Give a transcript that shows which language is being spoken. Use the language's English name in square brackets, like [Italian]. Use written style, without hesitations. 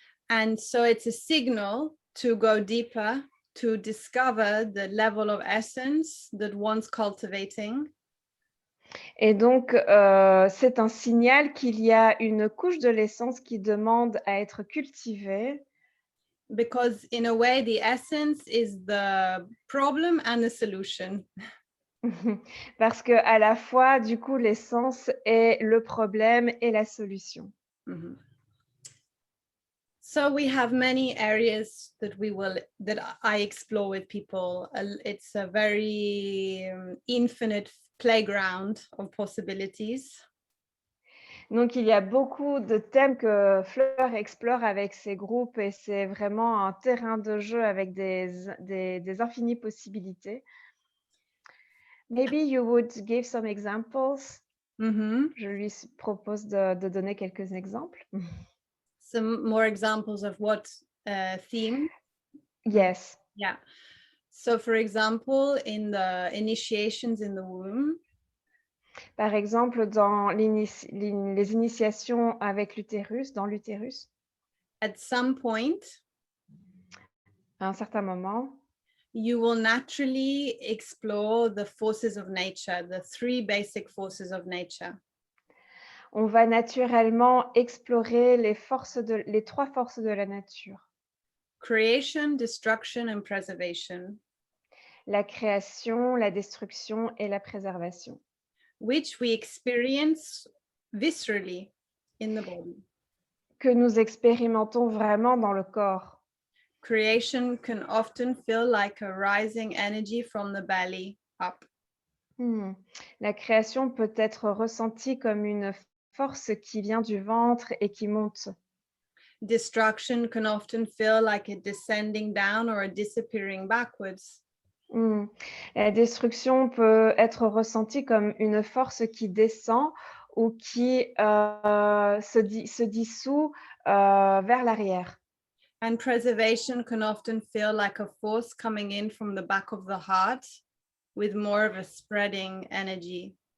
[English] And so it's a signal to go deeper, to discover the level of essence that one's cultivating. [French] Et donc, c'est un signal qu'il y a une couche de l'essence qui demande à être cultivée. [English] Because in a way, the essence is the problem and the solution. [French] Parce que à la fois, du coup, l'essence est le problème et la solution. [English] So we have many areas that I explore with people. It's a very infinite playground of possibilities. [French] Donc, il y a beaucoup de thèmes que Fleur explore avec ses groupes et c'est vraiment un terrain de jeu avec des infinies possibilités. [English] Maybe you would give some examples. [French] Je lui propose de donner quelques exemples. [English] Some more examples of what theme? Yes. Yeah. So for example, in the initiations in the womb, [French] Par exemple, dans les initiations avec l'utérus, dans l'utérus, [English] at some point, [French] à un certain moment, [English] you will naturally explore the forces of nature, the three basic forces of nature. [French] on va naturellement explorer les trois forces de la nature. [English] Creation, destruction, and preservation. [French] La création, la destruction et la préservation. [English] Which we experience viscerally in the body. [French] Que nous expérimentons vraiment dans le corps. [English] Creation can often feel like a rising energy from the belly up. [French] La création peut être ressentie comme une force qui vient du ventre et qui monte. [English] Destruction can often feel like a descending down or a disappearing backwards. [French] La destruction peut être ressentie comme une force qui descend ou qui se dissout vers l'arrière. [English] And preservation can often feel like a force coming in from the back of the heart with more of a spreading energy.